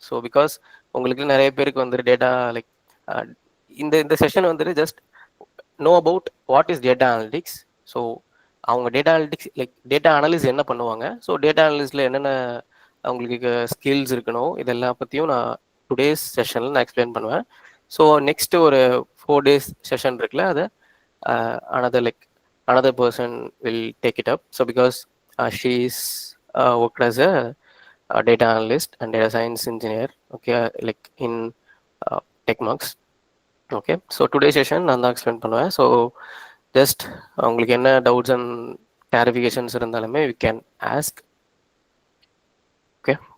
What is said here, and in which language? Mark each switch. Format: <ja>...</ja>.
<ta>So because உங்களுக்கு நிறைய பேருக்கு வந்துட்டு டேட்டா லைக் இந்த இந்த செஷன் வந்துட்டு</ta> <en>Just know about what is data analytics.</en> <ta>So அவங்க data analytics like data analysis என்ன பண்ணுவாங்க, ஸோ டேட்டா அனலிஸ்டில் என்னென்ன அவங்களுக்கு ஸ்கில்ஸ் இருக்கணும், இதெல்லாம் பற்றியும் நான் டுடேஸ் செஷனில் நான் எக்ஸ்பிளைன் பண்ணுவேன். ஸோ நெக்ஸ்ட் ஒரு 4 days செஷன் இருக்குல்ல, அதை</ta> <en>another like another person will take it up. So because she's worked as a data analyst and data science engineer, okay, like in techmarks.</en> <ta>Okay. So today session நான் தான் explain பண்ணுவேன். So just உங்களுக்கு என்ன doubts and clarifications இருந்தாலுமே</ta> <en>We can ask.</en> <ta>Okay.</ta>